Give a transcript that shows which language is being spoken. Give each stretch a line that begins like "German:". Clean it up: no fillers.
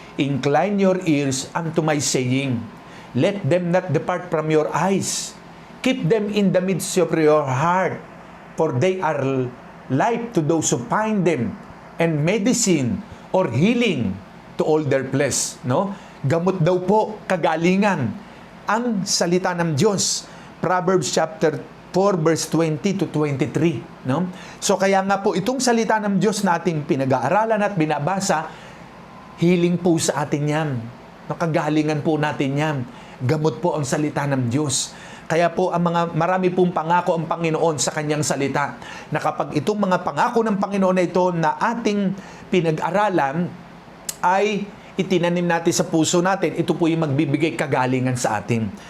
English: Incline your ears unto my saying. Let them not depart from your eyes. Keep them in the midst of your heart, for they are life to those who find them, and medicine or healing to all their flesh.
Filipino: No? Gamot daw po, kagalingan, ang salita ng Diyos.
English: Proverbs chapter 4 verse 20 to 23, no?
Filipino: So kaya nga po itong salita ng Diyos na ating pinag-aaralan at binabasa, healing po sa atin 'yan. Nakagalingan po natin 'yan. Gamot po ang salita ng Diyos. Kaya po ang marami pong pangako ang Panginoon sa kanyang salita, na kapag itong mga pangako ng Panginoon na ito na ating pinag-aralan ay itinanim natin sa puso natin, ito po yung magbibigay kagalingan sa atin.